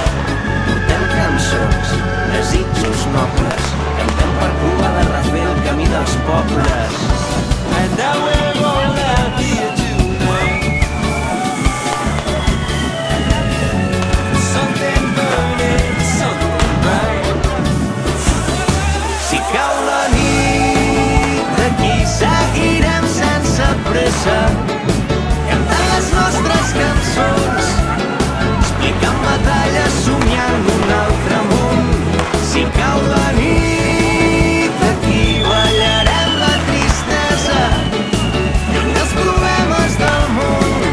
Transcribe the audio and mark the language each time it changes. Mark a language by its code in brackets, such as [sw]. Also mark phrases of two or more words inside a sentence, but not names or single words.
[ca] Portem cançons, desitjos nobles, cantem per provar de refer el camí dels pobles. [en] And now we're all out here tonight. Something burning, something bright. [ca] Si cau la nit, aquí seguirem sense pressa, cantant les nostres cançons, explicant batalles, somiant un altre món. Si cau la nit, aquí ballarem la tristesa, lluny dels problemes del món.